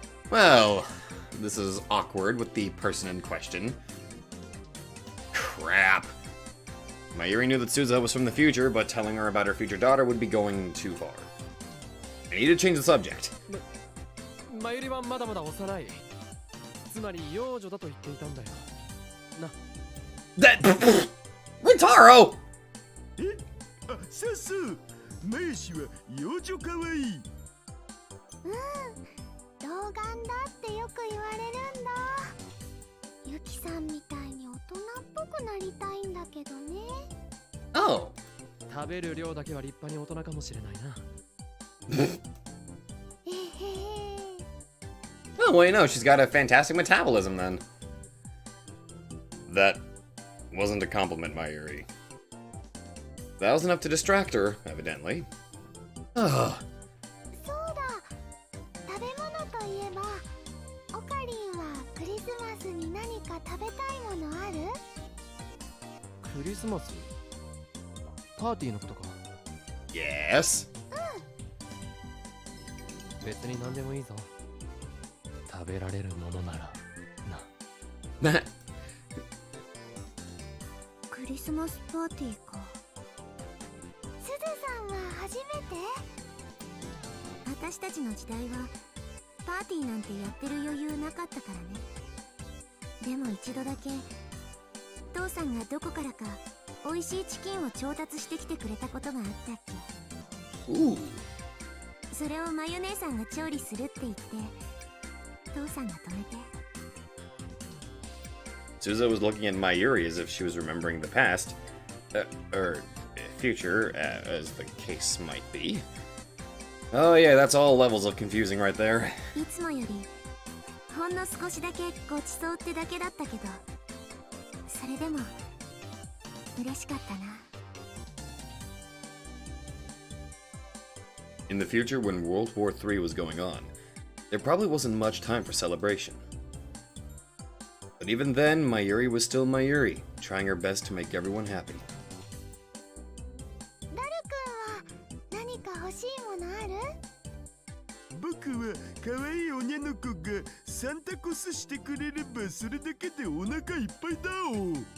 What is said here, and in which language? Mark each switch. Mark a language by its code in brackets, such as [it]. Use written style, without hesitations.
[en] Well, this is awkward with the person in question. Crap. Mayuri knew that Suzuha was from the future, but telling her about her future daughter would be going too far. I need to change the subject. [ja] マユリはまだまだ幼い。つまり幼女だと言っていたんだよ。な。 [en] That Rintaro! [ja] あ、そうそう。マユシは幼女かわいい。童顔だってよく言われるんだ。ユキさんみたいに大人っぽくなりたいんだけどね。 [en] Oh. [ja] 食べる量だけは立派に大人かもしれないな。えへへ。 [en] Oh, well, you know, she's got a fantastic metabolism then. That wasn't a compliment, Mayuri. That was enough to distract her, evidently. Ugh. [ja] そうだ。食べ物といえば、オカリンはクリスマスに何か食べたいものある？クリスマス？パーティーのことか。 [en] Yes? [ja] 別に何でもいいぞ。食べられるものならな。クリスマスパーティーか。すずさんは初めて？私たちの時代はパーティーなんてやってる余裕なかったからね。でも一度だけ父さんがどこからか美味しいチキンを調達してきてくれたことがあったっけ。 [en] Ooh. [ja] それをマヨ姉さんが調理するって言って父さんが止めて。 [en] Suzuha was looking at Mayuri as if she was remembering the past, or future, as the case might be. Oh yeah, that's all levels of confusing right there. [ja] いつもよりほんの少しだけごちそうってだけだったけど、それでも嬉しかったな。 [en] In the future, when World War III was going on, there probably wasn't much time for celebration. But even then, Mayuri was still Mayuri, trying her best to make everyone happy. [ja] ダルくんは何か欲しいものある？僕は可愛い女の子がサンタコスしてくれればそれだけでお腹いっぱいだお。